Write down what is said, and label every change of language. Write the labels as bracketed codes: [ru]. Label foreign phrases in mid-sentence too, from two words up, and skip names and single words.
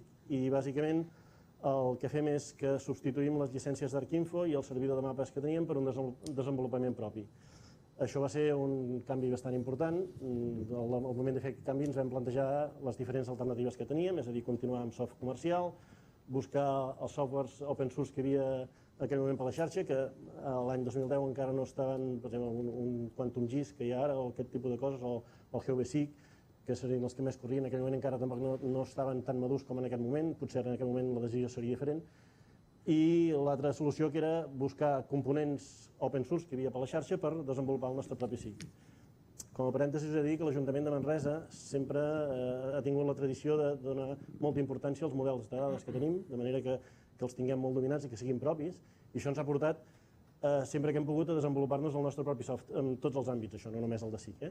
[ca] I bàsicament el que fem és que substituïm les llicències d'Arquinfo i el servidor de mapes que teníem per un desenvolupament propi. Això va ser un canvi bastant important. Al moment de fer aquest canvi ens vam plantejar les diferents alternatives que teníem, és a dir, continuar amb software comercial, buscar els softwares [en] open source [ca] que hi havia en aquell moment per la xarxa, que l'any 2010 encara no estaven, per exemple, un QuantumGIS que hi ha ara, o aquest tipus de coses, o el GeoBasic, que serien els que més corrien, en aquell moment encara tampoc no estaven tan madurs com en aquest moment, potser en aquest moment la decisió seria diferent. I l'altra solució que era buscar components [en] open source [ca] que hi havia per la xarxa per desenvolupar el nostre propi SIG. Com a parèntesis, he de dir que l'Ajuntament de Manresa sempre ha tingut la tradició de donar molta importància als models de dades que tenim, de manera que els tinguem molt dominats i que siguin propis, i això ens ha portat, sempre que hem pogut, a desenvolupar-nos el nostre propi software en tots els àmbits, això, no només el de SIG.